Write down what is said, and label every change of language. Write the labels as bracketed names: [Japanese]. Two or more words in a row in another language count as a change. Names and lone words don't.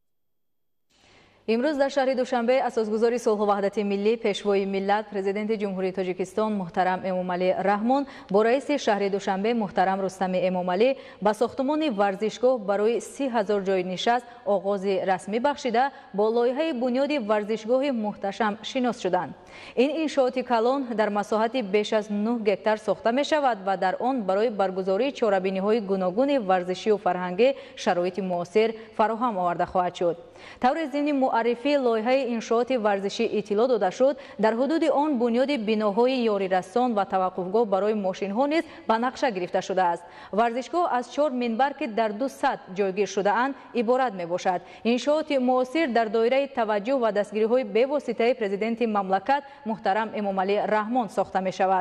[Tajik] имрӯз дар шаҳри Душанбе асосгузори сулҳу ваҳдати миллӣ пешвои миллат президенти ҷумҳурии Тоҷикистон муҳтарам Эмомалӣ Раҳмон бо раиси шаҳри Душанбе муҳтарам Рустами Эмомалӣ ба сохтумони варзишгоҳ барои 30,000 ҷойи нишаст оғози расмӣ бахшида бо лоиҳаи бунёди варзишгоҳи муҳташам шинос шуданд. ин иншооти калон дар масоҳати беш аз 9 гектар сохта мешавад ва дар он барои баргузории чорабиниҳои гуногуни варзишию фарҳангӣ шароити муосир фароҳам оварда хоҳад шуд. таври зимнӣ [Persian] معرفی لایحه انشاءات ورزشی اطلاع داده شد، در حدود آن بنیاد بناهای یاریرسان و توقفگاه برای ماشین‌ها نیز به نقشه گرفته شده است. ورزشگاه از 4 منبر که در 2 سطح جایگیر شده اند عبارت میباشد. انشاءات معاصر در دایره توجه و دستگیری‌های بواسطه پرزیدنت مملکت محترم امامعلی رحمان ساخته می شود.